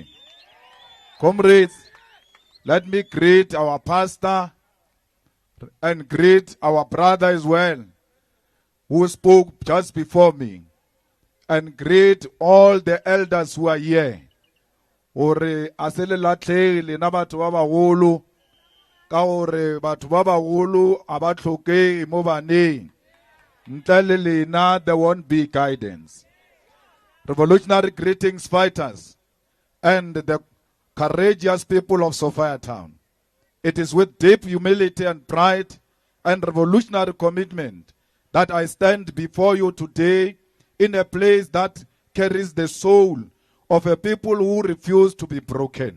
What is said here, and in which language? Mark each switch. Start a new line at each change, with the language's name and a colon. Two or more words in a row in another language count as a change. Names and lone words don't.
English: Comrades, let me greet our pastor and greet our brother as well, who spoke just before me, and greet all the elders who are here.
Tswana: Ore asele latlhele na batho ba bagolo ka ore batho ba bagolo aba tlhoke mo baneng ntle le lena
English: there won't be guidance. Revolutionary greetings, fighters, and the courageous people of Sophiatown. It is with deep humility and pride and revolutionary commitment that I stand before you today in a place that carries the soul of a people who refuse to be broken.